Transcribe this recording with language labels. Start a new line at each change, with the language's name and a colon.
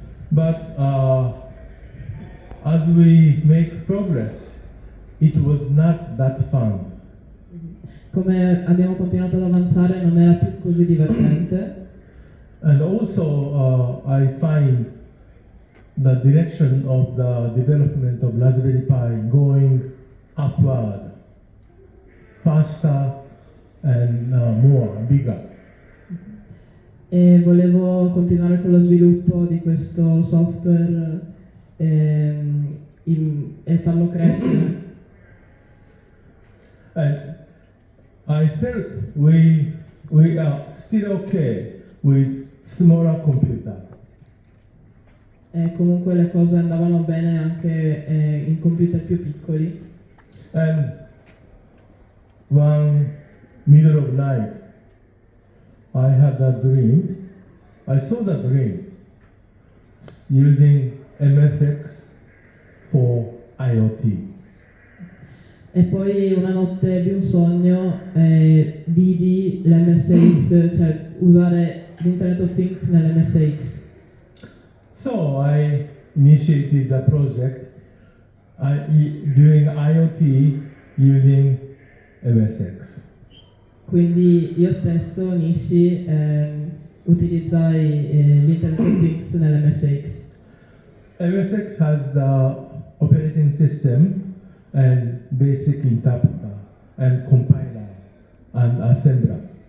English: But as we make progress, it was not that fun.
Italian: Come abbiamo continuato ad avanzare non era più così divertente.
English: And also I find the direction of the development of Raspberry Pi going upward, faster and more, bigger.
Italian: E volevo continuare con lo sviluppo di questo software e farlo crescere.
English: And I felt we are still okay with smaller computer.
Italian: E comunque le cose andavano bene anche in computer più piccoli.
English: And one middle of night, I had that dream. I saw that dream using MSX for IoT.
Italian: E poi una notte ebbi un sogno e vidi l'MSX, cioè usare l'Internet of Things nell'MSX.
English: So I initiated the project doing IoT using MSX.
Italian: Quindi io stesso, Nishi, utilizzai l'Internet of Things nell'MSX.
English: MSX has the operating system and basic interpreter and compiler and assembler.